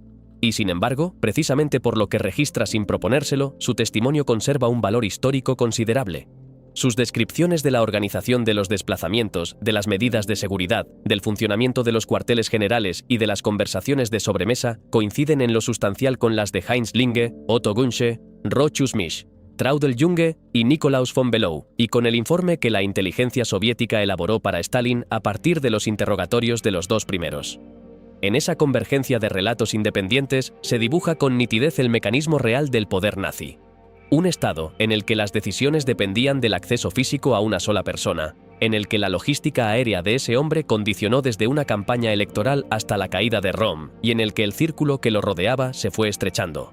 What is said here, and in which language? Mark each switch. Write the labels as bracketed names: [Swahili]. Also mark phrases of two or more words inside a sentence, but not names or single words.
[Spanish] Y sin embargo, precisamente por lo que registra sin proponérselo, su testimonio conserva un valor histórico considerable. Sus descripciones de la organización de los desplazamientos, de las medidas de seguridad, del funcionamiento de los cuarteles generales y de las conversaciones de sobremesa coinciden en lo sustancial con las de Heinz Linge, Otto Gunsche, Rochus Misch, Traudl Junge y Nikolaus von Below, y con el informe que la inteligencia soviética elaboró para Stalin a partir de los interrogatorios de los 2 primeros. En esa convergencia de relatos independientes se dibuja con nitidez el mecanismo real del poder nazi. Un Estado en el que las decisiones dependían del acceso físico a una sola persona, en el que la logística aérea de ese hombre condicionó desde una campaña electoral hasta la caída de Rom, y en el que el círculo que lo rodeaba se fue estrechando.